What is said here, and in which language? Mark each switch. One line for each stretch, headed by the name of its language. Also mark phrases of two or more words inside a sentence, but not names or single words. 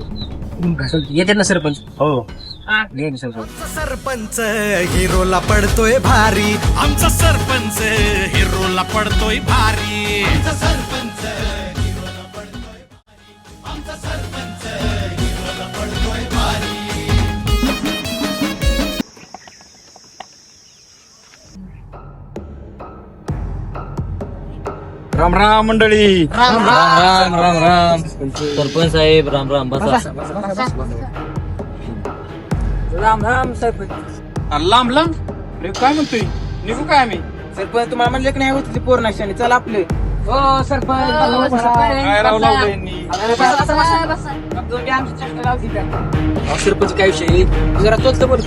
Marathi: येते ना सरपंच? हो, सरपंच हिरोला पडतोय भारी. आमचा सरपंच हिरोला पडतोय भारी. आमचा सरपंच हिरोला पडतोय भारी. आमचा सरपंच हिरोला पडतोय भारी. राम राम मंडळी. राम राम राम राम. सरपंच साहेब राम राम. बसा. राम राम सरपंच. लांब लांब रे, काय म्हणतोय? निघू काय आम्ही? सरपंच तुम्हाला म्हणले की नाही होती पोर नाशाने. चला आपले. हो सरपंच. काय राव लावलं यांनी? सरपंच काय विषय जरा चोचलं बोलतो.